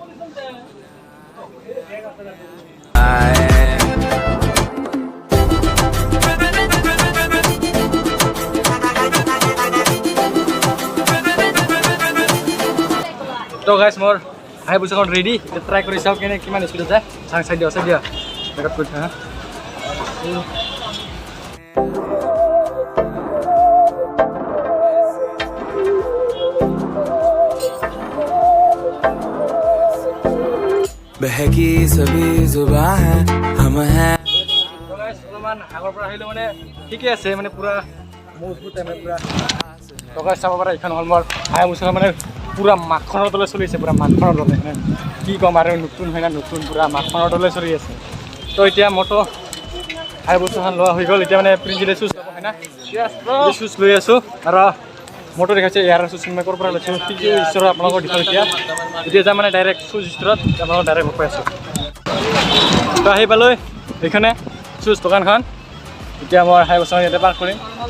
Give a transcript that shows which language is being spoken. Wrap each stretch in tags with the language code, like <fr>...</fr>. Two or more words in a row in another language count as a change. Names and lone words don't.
<as>তো গাইছ মোৰ হাইবুছাখন ৰেডি ট্ৰাই কৰি চাওক কেনে কিমান স্পীডত যায় চাই দিয়া বেকআপ কৰি থোৱা</as> <hi>बहकी सभी जुबां है हम हैं</hi> <as>অলপমান আগৰ পৰা আহিলোঁ মানে ঠিকে আছে মানে পুৰা মজবুত মানে পুৰা টকা চাব পৰা এইখন হ'ল মোৰ হাইবুছাখন মানে পুৰা মাখনৰ দলে চলি আছে পুৰা মাখনৰ দলে মানে কি ক'ম আৰু নতুন হয় না নতুন পুৰা মাখনৰ দলে চলি আছে তো এতিয়া মোৰতো হাইবুছাখন লোৱা হৈ গ'ল এতিয়া মানে প্ৰিন্সিলে শ্বুজ ল'ব হয় না শ্বুজ লৈ আছোঁ আৰু মোৰতো দেখাইছে ইয়াৰ শ্বুজ মই ক'ৰ পৰা লৈছোঁ কি ষ্টৰত আপোনালোকৰ দেখাওঁ এতিয়া যাম মানে ডাইৰেক্ট শ্বুজ ষ্টৰত আপোনালোকক ডাইৰেক্ট লগ পাই আছোঁ তো আহি পালোঁ এইখনে শ্বুজ দোকানখন এতিয়া মই হাইবুছাখন ইয়াতে পাৰ্ক কৰিম</as>